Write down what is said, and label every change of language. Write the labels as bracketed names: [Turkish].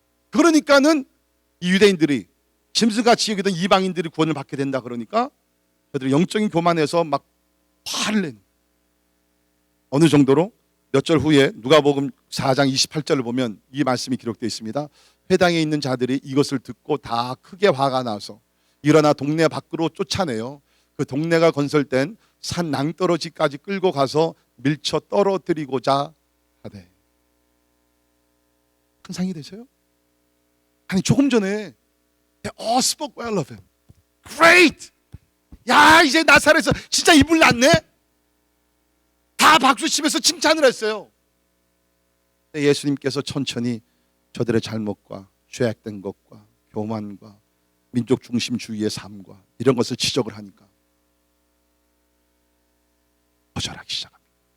[Korean] 그러니까는 이 유대인들이 짐승같이 여기던 이방인들이 구원을 받게 된다 그러니까 저들이 영적인 교만에서 막 화를 내는, 어느 정도로 몇 절 후에 누가복음 4장 28절을 보면 이 말씀이 기록되어 있습니다. 회당에 있는 자들이 이것을 듣고 다 크게 화가 나서 일어나 동네 밖으로 쫓아내요. 그 동네가 건설된 산 낭떠러지까지 끌고 가서 밀쳐 떨어뜨리고자 하되. 큰 상이 되세요? 아니 조금 전에 [English] They all spoke well of him. Great! [Korean] 야, 이제 나사렛에서 진짜 이불 났네? 다 박수치면서 칭찬을 했어요. 예수님께서 천천히 저들의 잘못과 죄악된 것과 교만과 민족 중심주의의 삶과 이런 것을 지적을 하니까 거절하기 시작합니다.